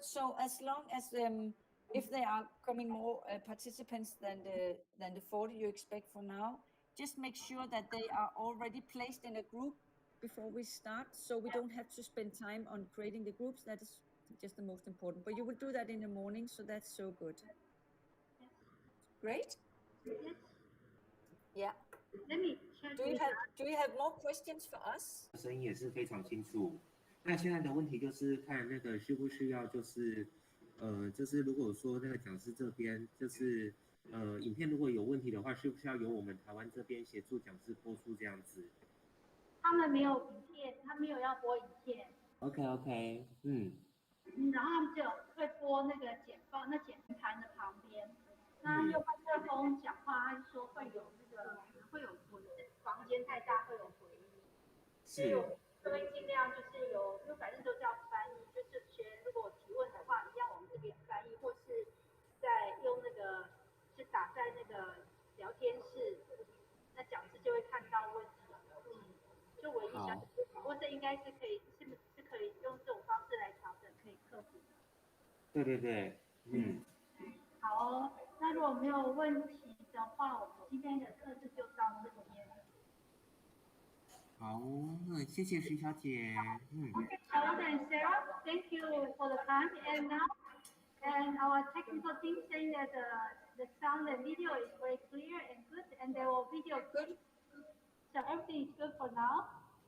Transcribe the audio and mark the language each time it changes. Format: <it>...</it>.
<en>So as long as if there are coming more participants than the 40 you expect for now, just make sure that they are already placed in a group before we start, so we don't have to spend time on creating the groups. That is just the most important. But you will do that in the morning, so that's so good. Yes. Great. Yes. Yeah. Let me check. Do you have more questions for us?</en> <zh>声音也是非常清楚。那现在的问题就是看那个需不需要，就是如果说那个讲师这边就是影片如果有问题的话，需不需要由我们台湾这边协助讲师播出这样子？他们没有影片，他没有要播影片。 OK，然后他们就会播那个简报，那简盘的旁边，那用麦克风讲话，他就说会有那个可能会有回，房间太大会有回音，所以我们这边尽量就是因为反正都叫翻译，就是学员如果有提问的话，一样我们这边翻译，或是在用那个是打在那个聊天室，那讲师就会看到问题。就唯一想，不过这应该是可以，是可以用这种方式来调整，可以克服的。对，好哦，那如果没有问题的话，我们今天的课程就到这边。好，谢谢徐小姐。</zh> <en>Okay, Charlotte and Sarah, thank you for the time. And now, our technical team saying that the sound and video is very clear and good, and there will video good. So everything is good for now.</en>